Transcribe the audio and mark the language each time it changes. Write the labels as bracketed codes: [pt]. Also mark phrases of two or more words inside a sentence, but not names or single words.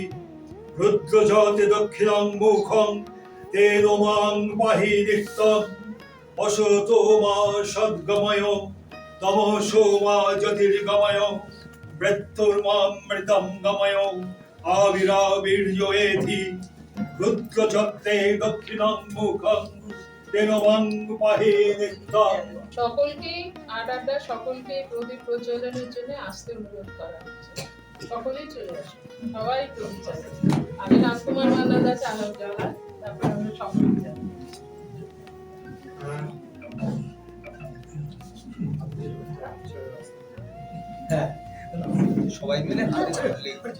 [sa] রুদ্রজাতে দক্ষিণাং মুখং তেন মাং পাহি নিত্যম অসতোমা সদ্গময় তমসোমা জ্যোতির্গময় মৃত্যুর্মামৃতঙ্গময় আবিরাবির্যয়েধি রুদ্রচক্রে দক্ষিণাং মুখং তেন মাং পাহি নিত্যম। [bn] সকলকে আড্ডা সকলকে প্রদীপ প্রজ্বলনের জন্য আসতে অনুরোধ করা হচ্ছে। সকলেই চলে আসুন, সবাই প্রদীপ জ্বালান। আমি রাজকুমার মান্নাদা চালক জ্বালান, তারপর আমরা সকলে যাবো। হ্যাঁ, সবাই মিলে হাতে ধরলে